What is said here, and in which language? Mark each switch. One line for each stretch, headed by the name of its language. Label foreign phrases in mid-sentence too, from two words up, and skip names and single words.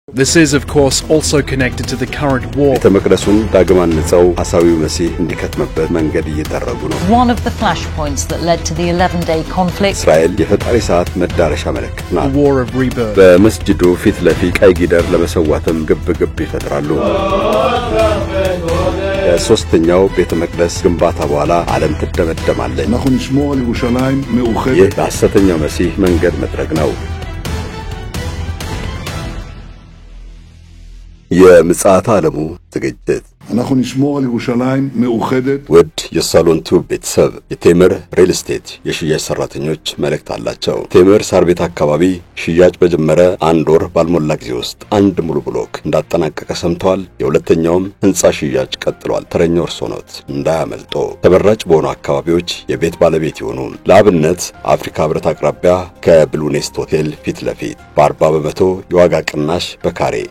English: This is, of course, also connected to the current war. One of the flashpoints that led to the 11-day conflict. The War of Rebirth.
Amharic: ሶስተኛው ቤተ መቅደስ ግንባታ በኋላ ዓለም ተደመደማለች
Hebrew: אנחנו נשמור על ירושלים מאוחדת
Amharic: የሐሰተኛው መሲህ መንገድ መጥረግ ነው የምጽአተ ዓለሙ ዝግጅት
Hebrew: אנחנו נשמור על ירושלים מאוחדת
Amharic: ውድ የሳሎን ቲዩብ ቤተሰብ የቴምር
English: real estate
Amharic: የሽያጭ ሰራተኞች መልእክት አላቸው ቴምር ሳር ቤት አካባቢ ሽያጭ በጀመረ አንድ ወር ባልሞላ ጊዜ ውስጥ አንድ ሙሉ ብሎክ እንዳጠናቀቀ ሰምተዋል የሁለተኛውም ህንጻ ሽያጭ ቀጥሏል ተረኛው እርሶ ኖት እንዳያመልጦ ተበራጭ በሆኑ አካባቢዎች የቤት ባለቤት ይሆኑ ለአብነት አፍሪካ ህብረት አቅራቢያ ከብሉኔስት ሆቴል ፊት ለፊት በ40% የዋጋ ቅናሽ በካሬ